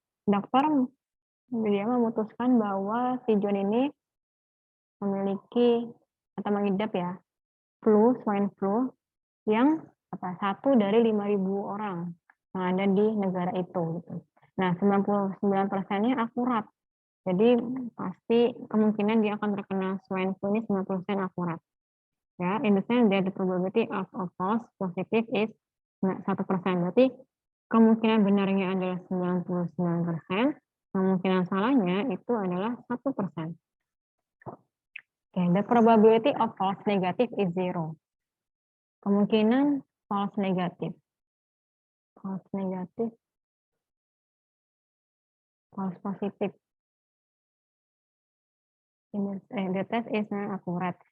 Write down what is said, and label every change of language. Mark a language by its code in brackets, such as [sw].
[id] Dokter dia memutuskan bahwa si John ini memiliki atau mengidap ya flu, swine flu yang satu dari 5.000 orang yang ada di negara itu. Gitu. Nah, 99%-nya akurat. Jadi pasti kemungkinan dia akan terkena swine flu ini 90% akurat. [en] Ya, in the sense that the probability of a false positive is 1%. [id] Berarti kemungkinan benarnya adalah 99%, kemungkinan salahnya itu adalah 1%. [en] Okay, the probability of false negative is 0. Kemungkinan false negative. False negative. False positive. The test is not accurate.